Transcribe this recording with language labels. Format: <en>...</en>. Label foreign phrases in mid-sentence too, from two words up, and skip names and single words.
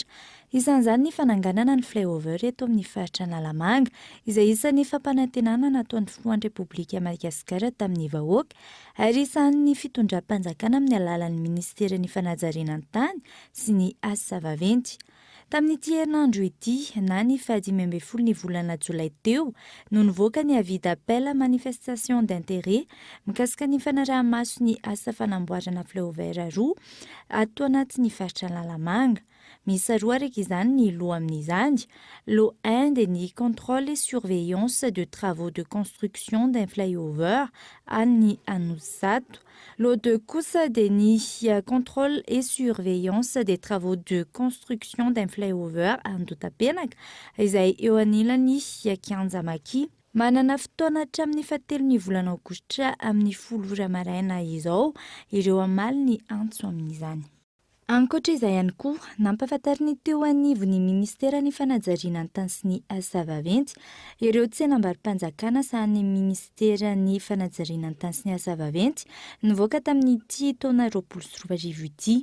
<mg>Isan'izany ny fananganana ny flyover eto amin'ny faritra Analamanga izay isan'ny fampanantenana nataon'ny filohan'ny Repoblika Madagasikara tamin'ny vahoaka ary isan'ny fitondram-panjakana amin'ny alalan'ny Ministeran'ny Fanajariana an-tany sy ny asa vaventy. Tamin'ity herinandro ity na ny 15 ny volana Jolay teo no nivoaka ny</mg> <fr>avis d'appel à manifestation d'intérêt</fr> <mg>mikasika ny fanaraha-maso ny asa fanamboarana flyover roa ato anatin'ny faritra Analamanga. Misy roa araka izany ny loha amin'izany.</mg> <fr>Lot 1</fr> <mg>dia ny</mg> <fr>contrôle et surveillance de travaux de construction d'un flyover any Anosisato. Lot 2</fr> <mg>kosa dia ny</mg> <fr>contrôle et surveillance des travaux de construction d'un flyover Andotapenaka</fr> <mg>izay eo anilan'ny Kianjamaki. Manana fotoana hatramin'ny fahatelon'ny volana Aogositra amin'ny 10 maraina izao ireo hamaly ny antso amin'izany. Ankoatra izay ihany koa, nampahafantary ny teo anivo ny Ministeran'ny Fanajariana an-tany sy ny asa vaventy ireo tsenam-barim-panjakana sahan'ny Ministeran'ny Fanajariana an-tany sy ny asa vaventy nivoaka tamin'ity taona 2024 ity.</mg>